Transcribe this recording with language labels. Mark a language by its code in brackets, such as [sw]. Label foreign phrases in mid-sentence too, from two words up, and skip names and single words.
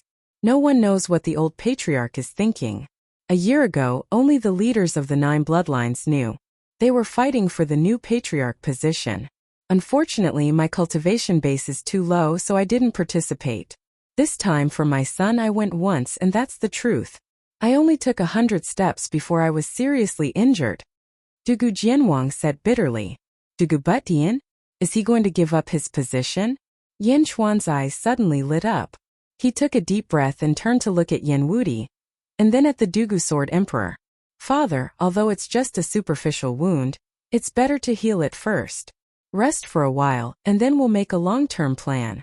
[en] No one knows what the old patriarch is thinking. A year ago, only the leaders of the 9 bloodlines knew. They were fighting for the new patriarch position. Unfortunately, my cultivation base is too low, so I didn't participate. This time for my son I went once, and that's the truth. I only took 100 steps before I was seriously injured. Dugu Jianwang said bitterly. Dugu Butian? Is he going to give up his position? Yin Chuan's eyes suddenly lit up. He took a deep breath and turned to look at Yin Wuti, and then at the Dugu Sword Emperor. Father, although it's just a superficial wound, it's better to heal it first. Rest for a while, and then we'll make a long-term plan.